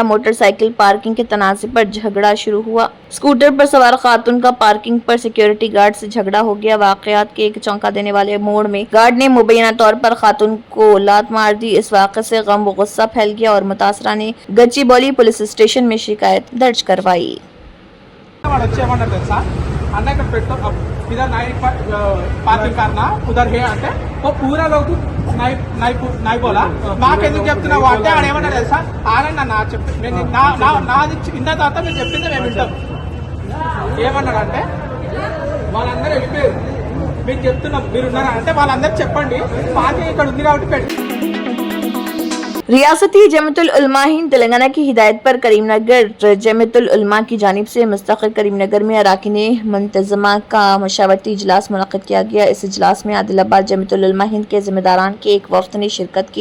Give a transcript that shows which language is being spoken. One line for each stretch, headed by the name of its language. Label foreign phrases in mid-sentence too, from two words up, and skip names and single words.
English: motorcycle parking
Urdu: کے تنازعے پر جھگڑا شروع ہوا۔ اسکوٹر پر سوار خاتون کا پارکنگ پر
English: security guard
Urdu: سے جھگڑا ہو گیا. واقعات کے ایک چونکا دینے والے موڑ میں گارڈ نے مبینہ طور پر خاتون کو لات مار دی. اس واقعے سے غم و غصہ پھیل گیا اور متاثرہ نے گچی باؤلی
English: police station
Urdu: میں شکایت درج کروائی.
Telugu: వాడు వచ్చేయమన్నాడు తెలుసా అన్న ఇక్కడ పెట్టు
Urdu: ادھر نئی پارکنگ کرنا ادھر ہے
Telugu: అంటే
Urdu: وو پورا لوگ نئی بولا
Telugu: నాకెందుకు చెప్తున్నావు అంటే ఆడేమన్నాడు తెలుసా ఆగండి నా చెప్పి నాది ఇన్న తర్వాత మీరు చెప్పింది మేము వింటాం ఏమన్నాడు అంటే వాళ్ళందరూ వెళ్ళిపోయారు మీకు చెప్తున్నాం మీరున్నారా అంటే వాళ్ళందరూ చెప్పండి పార్కింగ్ ఇక్కడ ఉంది కాబట్టి పెట్టు।
Urdu: ریاستی جمعیۃ العلماء ہند تلنگانہ کی ہدایت پر کریم نگر جمعیۃ العلماء کی جانب سے مستقل کریم نگر میں اراکین منتظمہ کا مشاورتی اجلاس منعقد کیا گیا. اس اجلاس میں عادل آباد جمعیۃ العلماء ہند کے ذمہ داران کے ایک وفد نے شرکت کی.